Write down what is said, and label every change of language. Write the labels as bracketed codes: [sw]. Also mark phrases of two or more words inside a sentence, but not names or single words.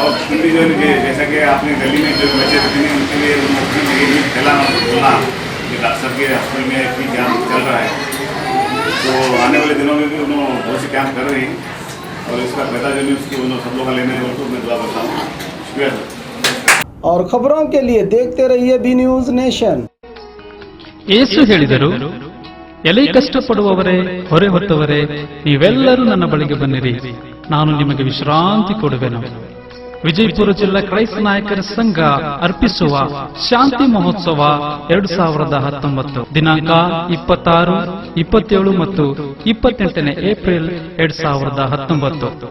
[hi] और फिर भी जो जैसा कि आपने गली में जो बच्चे थे उनके लिए ये फैलाना बोलना कि डॉक्टर साहब के हॉस्पिटल में फ्री कैंप चल रहा है। तो आने वाले दिनों में भी उन्होंने बहुत से कैंप कर रहे हैं, और इसका फायदा जो नहीं उसकी उन्होंने सब लोग लेने को मैं दुआ करता हूँ। शुक्रिया सर। और खबरों के लिए देखते रहिए बी न्यूज नेशन। [kn] ಯೇಸು ಹೇಳಿದರು, ಎಲೆ ಕಷ್ಟಪಡುವವರೇ, ಹೊರೆ ಹೊತ್ತವರೇ, ನೀವೆಲ್ಲರೂ ನನ್ನ ಬಳಿಗೆ ಬನ್ನಿರಿ, ನಾನು ನಿಮಗೆ ವಿಶ್ರಾಂತಿ ಕೊಡುವೆನು. ವಿಜಯಪುರ ಜಿಲ್ಲಾ ಕ್ರೈಸ್ತ ನಾಯಕರ ಸಂಘ ಅರ್ಪಿಸುವ ಶಾಂತಿ ಮಹೋತ್ಸವ 2019 ದಿನಾಂಕ 26, 27 ಮತ್ತು 28 ಏಪ್ರಿಲ್ 2019.